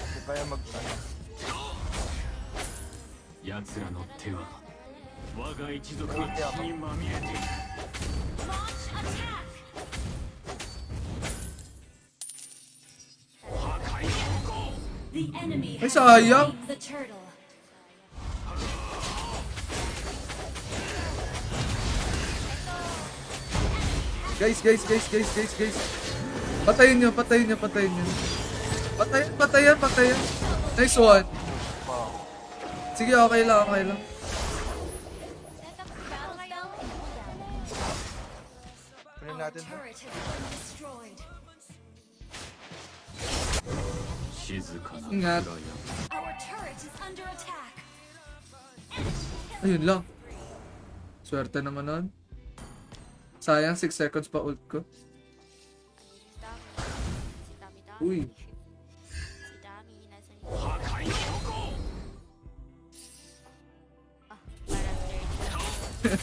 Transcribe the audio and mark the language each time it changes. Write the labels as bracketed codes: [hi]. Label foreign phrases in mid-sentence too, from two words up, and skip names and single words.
[tl] kaya mag ano. [ja] 奴らの手は我が一族の血にまみれている。 [en] Launch attack! The enemy [tl] Ay, [en] has [tl] sayang. [en] slain the turtle. [tl] Guys. Patayin nyo. Patayan. [en] Nice one. [tl] Sige, okay lang. [en] Set up [tl] Pili [en] Our [tl] natin to. [en] turret has been destroyed. [ja] 静かな [tl] Ingat. [ja] 暗闇。 [en] Our turret is under attack. [tl] Ayun lang. Swerte naman nun. Sayang, 6 seconds pa ult ko. Si Dami. Uy. Si Dami, nasa niya. Ah, parang